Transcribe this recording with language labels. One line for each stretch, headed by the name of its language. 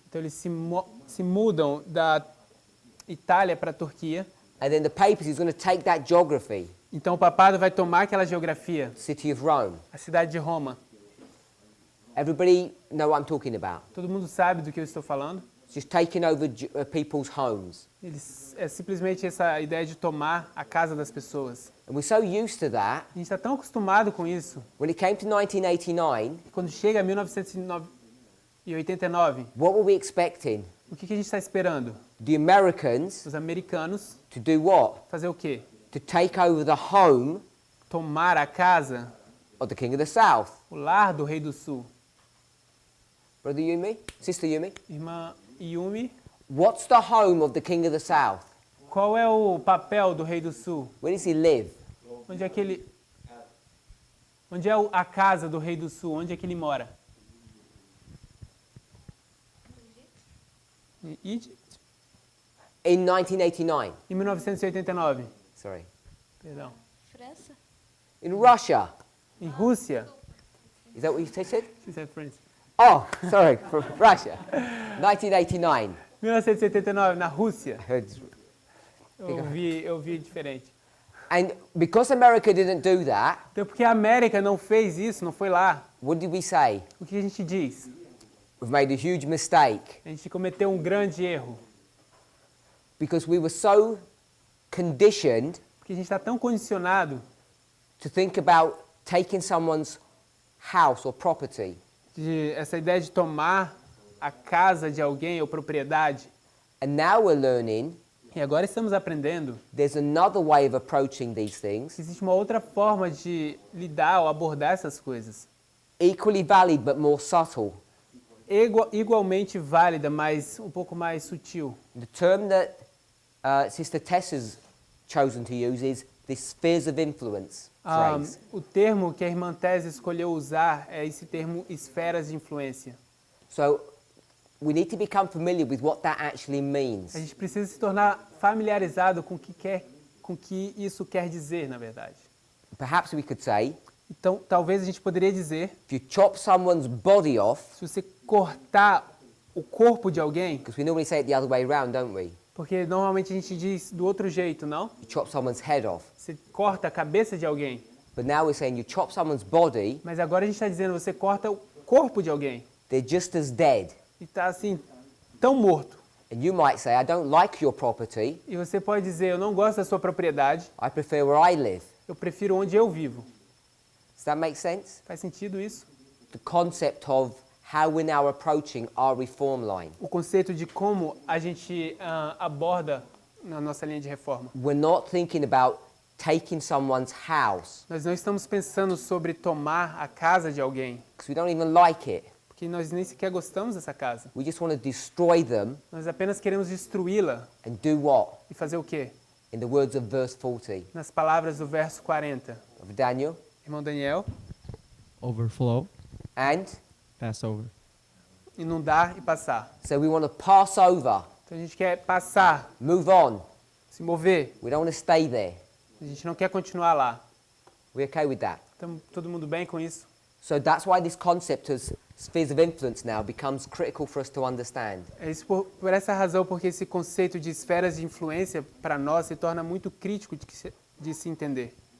Portuguese: Então eles se mudam da Itália para a Turquia.
English: And then the papacy is going to take that geography,
Portuguese: Então o papado vai tomar aquela geografia,
English: city of Rome.
Portuguese: a cidade de Roma.
English: Everybody know what I'm talking about.
Portuguese: Todo mundo sabe do que eu estou falando?
English: It's just taking over people's homes.
Portuguese: É simplesmente essa ideia de tomar a casa das pessoas.
English: And we're so used to that.
Portuguese: A gente está tão acostumado com isso.
English: When it came to 1989,
Portuguese: Que quando chega a 1989,
English: what were we expecting?
Portuguese: o que a gente está esperando?
English: The Americans
Portuguese: Os americanos
English: to do what?
Portuguese: fazer o quê?
English: To take over the home
Portuguese: Tomar a casa,
English: of the King of the South.
Portuguese: o lar do rei do sul.
English: Brother Yumi? Sister Yumi?
Portuguese: Irmã Yumi,
English: What's the home of the King of the South?
Portuguese: qual é o papel do rei do sul?
English: Where does he live?
Portuguese: Onde é a casa do rei do sul? Onde é que ele mora? Em Egypt?
English: In 1989.
Portuguese: Em 1989.
English: Sorry.
Portuguese: Perdão. França?
English: In Russia.
Portuguese: Em Rússia.
English: Is that what you said? She said France. Oh, sorry, from Russia. 1989.
Portuguese: 1979, na Rússia.
English: I heard.
Portuguese: Eu vi diferente.
English: And because America didn't do that,
Portuguese: Então, porque a América não fez isso, não foi lá,
English: what did we say?
Portuguese: o que a gente diz?
English: We've made a huge mistake.
Portuguese: A gente cometeu um grande erro.
English: Because we were so conditioned
Portuguese: Porque a gente está tão condicionado
English: to think about taking someone's house or property.
Portuguese: de essa ideia de tomar a casa de alguém ou propriedade.
English: And now we're learning
Portuguese: E agora estamos aprendendo
English: there's another way of approaching these things,
Portuguese: que existe uma outra forma de lidar ou abordar essas coisas.
English: equally valid but more subtle.
Portuguese: igualmente válida, mas um pouco mais sutil.
English: The term that Sister Tessa's chosen to use is the spheres of influence phrase.
Portuguese: O termo que a irmã Tessa escolheu usar é esse termo esferas de influência.
English: So we need to become familiar with what that actually means.
Portuguese: A gente precisa se tornar familiarizado com o que isso quer dizer, na verdade.
English: Perhaps we could say,
Portuguese: Então, talvez a gente poderia dizer,
English: if you chop someone's body off,
Portuguese: se você cortar o corpo de alguém,
English: because we normally say it the other way around, don't we?
Portuguese: porque normalmente a gente diz do outro jeito, não?
English: You chop someone's head off.
Portuguese: Você corta a cabeça de alguém.
English: But now we're saying you chop someone's body,
Portuguese: Mas agora a gente está dizendo, você corta o corpo de alguém.
English: they're just as dead.
Portuguese: E está assim, tão morto.
English: And you might say, I don't like your property,
Portuguese: E você pode dizer, eu não gosto da sua propriedade,
English: I prefer where I live.
Portuguese: eu prefiro onde eu vivo.
English: Does that make sense?
Portuguese: Faz sentido isso?
English: The concept of how we're now approaching our reform line.
Portuguese: O conceito de como a gente aborda na nossa linha de reforma.
English: We're not thinking about taking someone's house,
Portuguese: Nós não estamos pensando sobre tomar a casa de alguém,
English: because we don't even like it.
Portuguese: porque nós nem sequer gostamos dessa casa.
English: We just want to destroy them
Portuguese: Nós apenas queremos destruí-la
English: and do what?
Portuguese: e fazer o quê?
English: In the words of verse 40
Portuguese: Nas palavras do verso 40.
English: of Daniel,
Portuguese: Irmão Daniel,
English: Overflow. and Passover.
Portuguese: inundar e passar.
English: so we want to pass over,
Portuguese: Então a gente quer passar,
English: move on.
Portuguese: se mover.
English: We don't want to stay there.
Portuguese: A gente não quer continuar lá.
English: We're okay with that.
Portuguese: Estamos todo mundo bem com isso?
English: So that's why this concept of spheres of influence now becomes critical for us to understand.
Portuguese: É isso por essa razão, porque esse conceito de esferas de influência para nós se torna muito crítico de se entender.